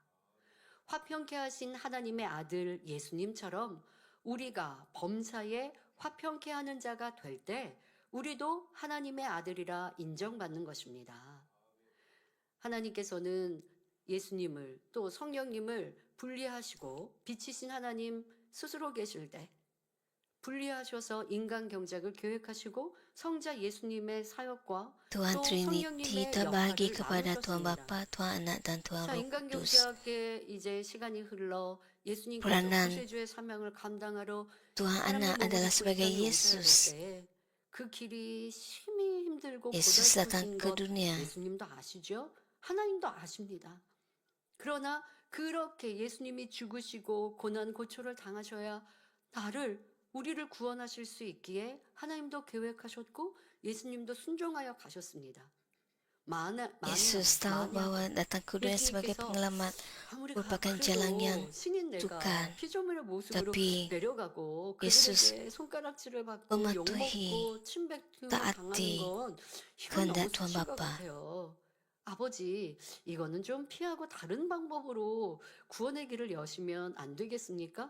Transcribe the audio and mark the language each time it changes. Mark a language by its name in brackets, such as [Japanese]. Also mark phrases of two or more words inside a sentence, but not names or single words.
[Korean] 화평케 하신 하나님의 아들 예수님처럼 우리가 범사에 화평케 하는 자가 될 때 우리도 하나님의 아들이라 인정받는 것입니다. 하나님께서는 예수님을 또 성령님을 분리하시고 빛이신 하나님 스스로 계실 때 분리하셔서 인간 경작을 계획하시고 성자 예수님의 사역과 [Indonesian] Tuhan [Korean] 또 [Indonesian] Trinity [Korean] 성령님의 [Indonesian] terbagi [Korean] 역할을 [Indonesian] kepada Tuhan [Korean] 나누셨습니다. [Indonesian] Bapa, Tuhan Anak dan Tuhan [Korean] 자, [Indonesian] Roh [Korean] 인간 [Indonesian] Kudus. [Korean] 경작에 이제 시간이 흘러 예수님께서 [Indonesian] Peranan [Korean] 구세주의 사명을 감당하러 [Indonesian] Tuhan [Korean] 사람의 [Indonesian] Anak [Korean] 몸을 [Indonesian] adalah [Korean] 입고 이 [Indonesian] sebagai [Korean] 땅에 오셔야 [Indonesian] Yesus. [Korean] 될 때 그 길이 심히 힘들고 [Indonesian] Yesus datang [Korean] 고달프신 [Indonesian] ke [Korean] 것 [Indonesian] dunia. [Korean] 예수님도 아시죠? 하나님도 아십니다. 그러나 그렇게 예수님이 죽으시고 고난 고초를 당하셔야 우리를 구원하실 수 있기에 하나님도 계획하셨고 예수님도 순종하여 가셨습니다. [Indonesian] Yesus tahu bahwa datang ke dunia sebagai penyelamat merupakan jalan yang sukar. [Korean] 피조물의 모습으로 [Indonesian] Tapi [Korean] 내려가고 [Indonesian] Yesus [Korean] 그들에게 손가락질을 받고 [Indonesian] mematuhi [Korean] 욕먹고 침뱉음을 [Indonesian] taati [Korean] 당하는 건 이건 [Indonesian] kehendak [Korean] 너무 [Indonesian] Tuhan [Korean] 수치인 것 [Indonesian] Bapa. [Korean] 같아요. 아버지, 이거는 좀 피하고 다른 방법으로 구원의 길을 여시면 안 되겠습니까?